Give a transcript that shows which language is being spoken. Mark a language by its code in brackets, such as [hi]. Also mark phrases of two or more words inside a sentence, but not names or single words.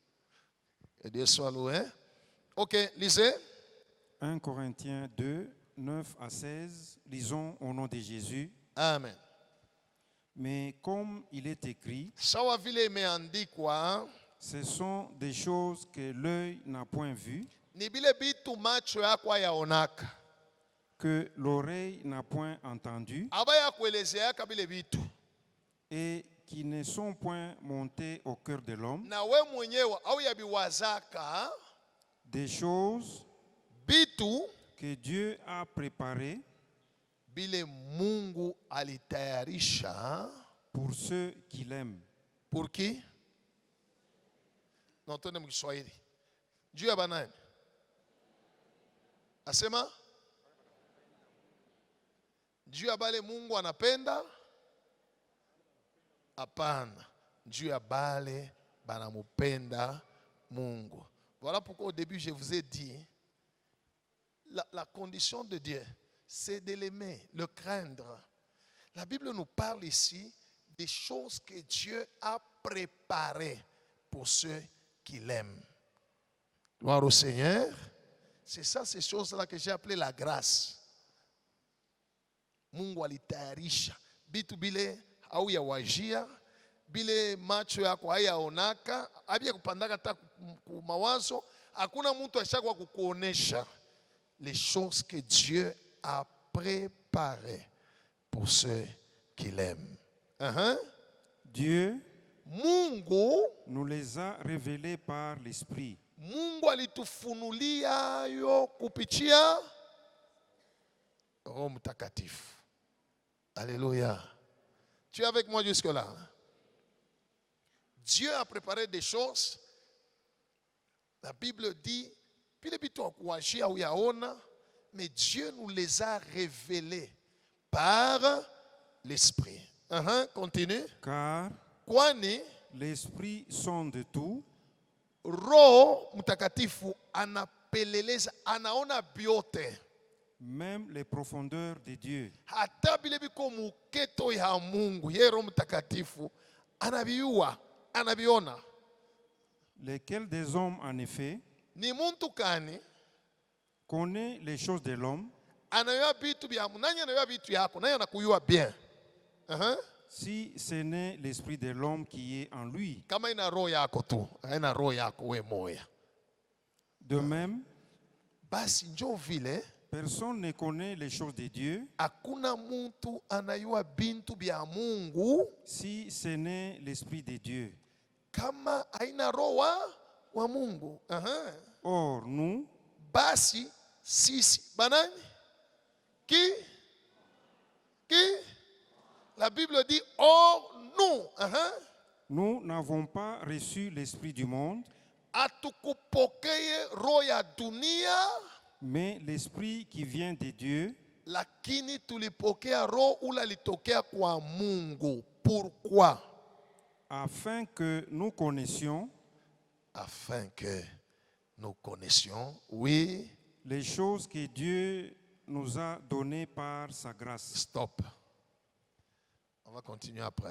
[fr] Que Dieu soit loué. Ok, lisez. 1 Corinthiens 2, 9 à 16, lisons au nom de Jésus. Amen. Mais comme il est écrit, [sw] Sawavile imeandikwa, [fr] ce sont des choses que l'œil n'a point vues, [sw] ni bile bitu macho yako yaonaka, [fr] que l'oreille n'a point entendu, [sw] abaya kuelezeaka bile bitu, [fr] et qui ne sont point montées au cœur de l'homme, [sw] na we mwenyewe au yabiwazaka [fr] des choses [sw] bitu [fr] que Dieu a préparées [sw] bile Mungu alitayarisha [fr] pour ceux qui l'aiment. pour qui? Non, [sw] tuende mkiswahili. Juu ya banani? Asema juu ya bale Mungu anapenda? Hapana. Juu ya bale banamupenda Mungu. [fr] Voilà pourquoi au début je vous ai dit, la condition de Dieu, c'est de l'aimer, le craindre. La Bible nous parle ici des choses que Dieu a préparées pour ceux qui l'aiment. Gloire au Seigneur. C'est ça, ces choses-là que j'ai appelées la grâce. [sw] Mungu alitayarisha bitu bile au ya wajia bile macho yako hayaonaka abia kupandaka hata mawazo, hakuna mtu ashakwa kukuonesha [fr] les choses que Dieu a préparées pour ceux qui l'aiment. Dieu [sw] Mungu [fr] nous les a révélés par l'Esprit. [sw] Mungu alitufunulia yo kupitia Roho Mtakatifu. [fr] Alléluia. Tu es avec moi jusque-là? Dieu a préparé des choses. La Bible dit, mais Dieu nous les a révélés par l'Esprit. Continue. Car [sw] Kwani [fr] l'Esprit sonde tout, [sw] Roho Mtakatifu anapeleleza, anaona biote, [fr] même les profondeurs de Dieu. [sw] hata bile biko muketo ya Mungu. Ye Roho Mtakatifu anabiua, anabiona. [fr] Lesquels des hommes, en effet, [sw] Ni muntu kani [fr] connaît les choses de l'homme, [sw] anayua bitu bya nani, anayua bitu yako, nani anakuyua bien. [fr] si ce n'est l'esprit de l'homme qui est en lui. [sw] Kama ina roho yako tu, haina roho yako we moya. [fr] De même, [sw] Basi njo vile [fr] personne ne connaît les choses de Dieu [sw] hakuna muntu anayua bintu bya Mungu [fr] si ce n'est l'esprit de Dieu. [sw] kama haina roho wa Mungu. [fr] Or, nous, [sw] Basi sisi banani [fr] qui la Bible dit or nous nous n'avons pas reçu l'esprit du monde, [sw] atukupokeye roho ya dunia, [fr] mais l'esprit qui vient de Dieu, [sw] lakini tulipokea roho ula litokea kwa Mungu. [fr] Pourquoi? afin que nous connaissions Afin que nous connaissions, oui. les choses que Dieu nous a données par sa grâce. Stop. On va continuer après.